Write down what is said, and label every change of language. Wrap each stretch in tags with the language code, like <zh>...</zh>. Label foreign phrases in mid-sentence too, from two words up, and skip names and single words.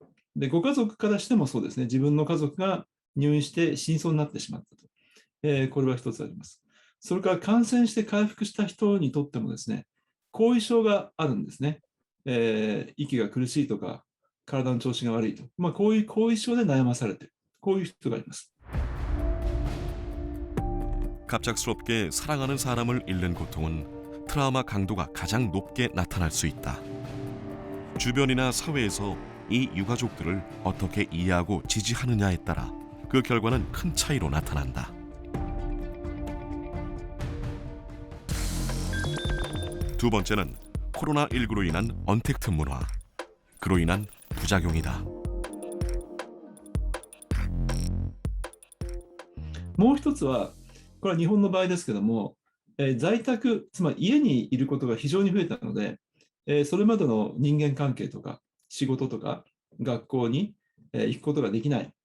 <ja>で、ご家族からしてもそうですね、自分の家族が入院して死にそうになってしまったと。これは一つあります。それから感染して回復した人にとってもですね、後遺症があるんですね。息が苦しいとか、体の調子が悪いと。こういう後遺症で悩まされている。こういう人がいます。</ja> <ko>갑작스럽게 사랑하는 사람을 잃는 고통은 트라우마 강도가 가장 높게 나타날 수 있다. 주변이나 사회에서 이 유가족들을 어떻게 이해하고 지지하느냐에 따라 그 결과는 큰 차이로 나타난다. 두 번째는 코로나19로 인한 언택트 문화, 그로 인한 부작용이다.</ko> <ja>もう一つは、これは日本の場合ですけども、在宅、つまり家にいることが非常に増えたので、それまでの人間関係とか仕事とか学校に行くことができない。</ja>